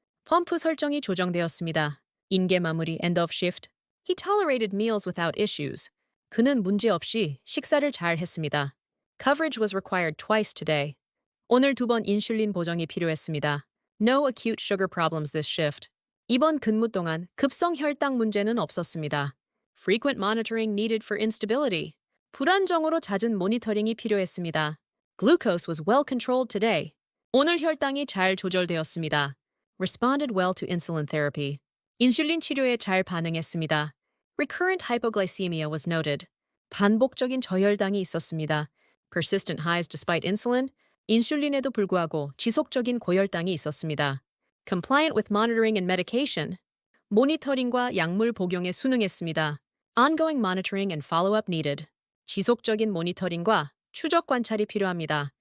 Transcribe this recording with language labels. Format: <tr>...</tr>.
<ko>펌프 설정이 조정되었습니다. 인계 마무리</ko> <en>end of shift. He tolerated meals without issues.</en> <ko>그는 문제없이 식사를 잘 했습니다.</ko> <en>Coverage was required twice today.</en> <ko>오늘 2번 인슐린 보정이 필요했습니다.</ko> <en>No acute sugar problems this shift.</en> <ko>이번 근무 동안 급성 혈당 문제는 없었습니다.</ko> <en>Frequent monitoring needed for instability.</en> <ko>불안정으로 잦은 모니터링이 필요했습니다.</ko> <en>Glucose was well controlled today.</en> <ko>오늘 혈당이 잘 조절되었습니다.</ko> <en>Responded well to insulin therapy.</en> <ko>인슐린 치료에 잘 반응했습니다.</ko> <en>Recurrent hypoglycemia was noted.</en> <ko>반복적인 저혈당이 있었습니다.</ko> <en>Persistent highs despite insulin.</en> <ko>인슐린에도 불구하고 지속적인 고혈당이 있었습니다.</ko> <en>Compliant with monitoring and medication.</en> <ko>모니터링과 약물 복용에 순응했습니다.</ko> <en>Ongoing monitoring and follow-up needed.</en> <ko>지속적인 모니터링과 추적 관찰이 필요합니다.</ko>